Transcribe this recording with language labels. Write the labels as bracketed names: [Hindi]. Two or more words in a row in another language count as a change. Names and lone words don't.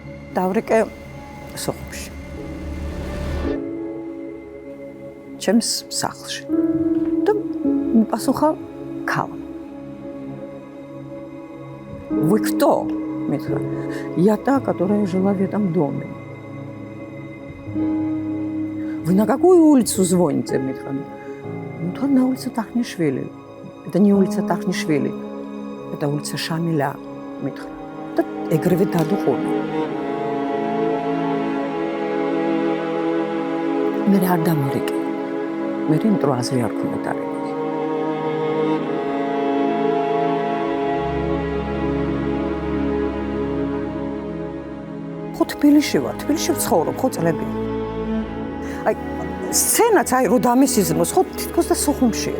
[Georgian] დავრეკე სოხუმში. ჩემს სახლში. და მიპასუხა ქალ. [Russian] Вы кто? Митра. Я та, которая жила в этом доме. Вы на какую улицу звоните, Митра? Ну, то на улицу Тахнишвили. Это не улица Тахнишвили. Это улица Шамиля, Митра. Это эгревит духовно. [Georgian] Mere არ დამორეკე. მე იმიტომ აზრი არ ქონდა. ხო თბილისში ვარ, თბილისში ვცხოვრობ, ხო წლები. აი სცენაც აი რო დამესიზმოს, ხო თითქოს და სოხუმშია.